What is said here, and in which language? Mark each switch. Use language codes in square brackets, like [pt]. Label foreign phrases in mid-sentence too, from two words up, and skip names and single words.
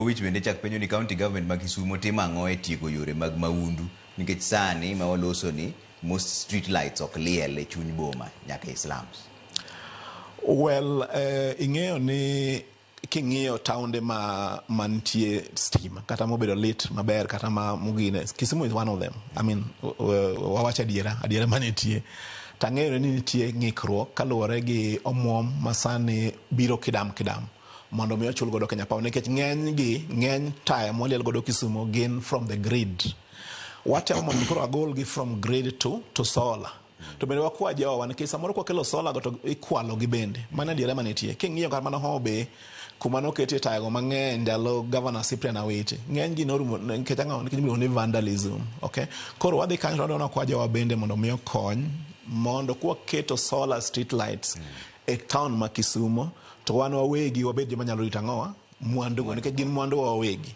[luo] Which bende chak penyo ni county government mag Kisumu timo ang'o e tieko yore mag maundu nikech sani ma waloso ni [en] most street lights [luo] ok liel e chuny boma nyaka slums. Well, ing'eyo ni king'iyo taunde mantie stima kata mobedo lit maber kata mogine, [en] Kisumu is one of them. I mean, [luo] wawacho adiera manitie. Tang'eyo ni nitie ng'ikruok kaluwore gi omwom masani biro kidam mondo mi ochul godo Kenya Power nikech ng'eny taya moliel godo Kisumu gin [en] from the grid. [luo] Watemo mondo koro agolgi [en] from grid to solar. [luo] To bende wakwa jowa nikech samoro kwakelo solar go to ikwalo gi bende. Mana diere manitie. King'iyo kar mana Homabay kuma noketie taya go mang'eny ndalo Governor Cyprian Awiti. Ng'eny gi norumo nikech ang'o nikech miluongo ni vandalism. [en] Okay? [luo] Koro wadhi kanyo to wakwa jowa bende mondo mi okony mondo kwaketo [en] solar street lights [luo] e town ma Kisumu to wan wawegi wabed joma nyalo rito ang'owa mwandu go nikech gin mwandu wawegi.